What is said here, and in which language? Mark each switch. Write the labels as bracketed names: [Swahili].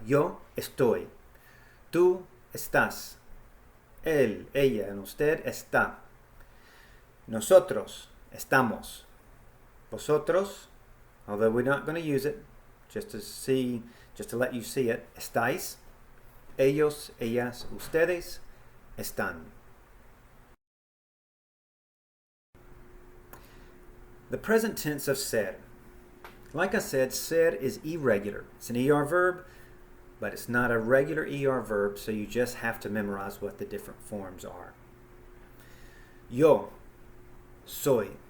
[Spanish] Yo estoy. Tú estás. Él, ella, and usted está. Nosotros estamos. [English] Vosotros, although we're not going to use it, just to let you see it, estáis. [Spanish] Ellos, ellas, ustedes están. [English] The present tense of ser. Like I said, ser is irregular. It's an ER verb, but it's not a regular ER verb, so you just have to memorize what the different forms are. [Spanish] Yo soy.